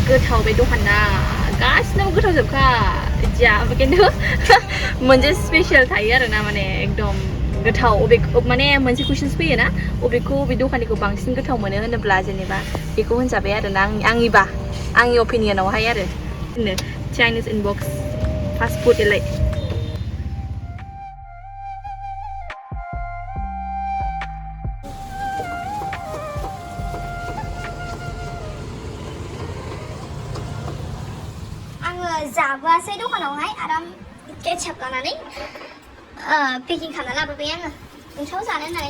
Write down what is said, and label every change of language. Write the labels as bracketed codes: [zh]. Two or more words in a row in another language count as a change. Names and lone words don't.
[brx] गोथाव बे दखाना गासिनाबो गोथावजोबखा जा खिन्थु मोनसे स्पेशल थायो आरोना माने एकदम गोथाव माने मोनसे कुइसन्स फैयो ना अबेखौ बे दखाननिखौ बांसिन गोथाव मोनो होनोब्ला जेनेबा बेखौ होनजाबाय आरोना आंनि अपिनियनावहाय आरो [en] Chinese inbox fast food [brx] एलाय जाबोआसै दखानावहाय आराम केचाप लानानै पेकिं खालामना लाबोबाय आङो नोंथाव जानो होननानै